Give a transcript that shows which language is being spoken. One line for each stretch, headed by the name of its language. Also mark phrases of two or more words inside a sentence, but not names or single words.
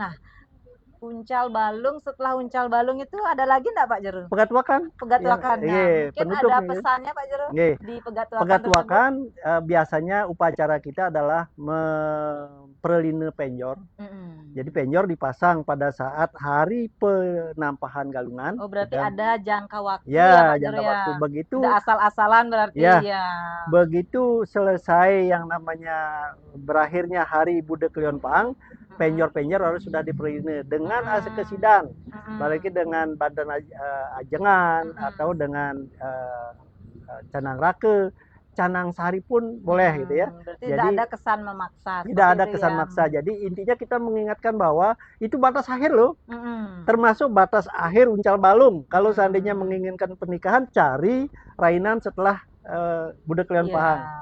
Indonesian: Nah, uncal balung, setelah uncal balung itu ada lagi enggak Pak Jero? Pegatwakan. Pegatwakan. Mungkin ada pesannya Pak Jero di pegatwakan. Pegatwakan biasanya upacara kita adalah memperline penjor. Jadi penjor dipasang pada saat hari penampahan galungan. Oh, berarti ada jangka waktu ya Pak Jero, jangka waktu. Begitu tidak asal-asalan berarti ya. Begitu selesai yang namanya berakhirnya hari Buddha Klion Pang, penjor-penjor harus sudah diperline dengan kesidang, apalagi dengan badan ajengan atau dengan canang rake, canang sari pun boleh gitu ya. Berarti jadi tidak ada kesan memaksa. Tidak ada kesan maksa. Jadi intinya kita mengingatkan bahwa itu batas akhir loh, termasuk batas akhir uncal balung. Kalau seandainya menginginkan pernikahan, cari rainan setelah Buddha Klion Pahang.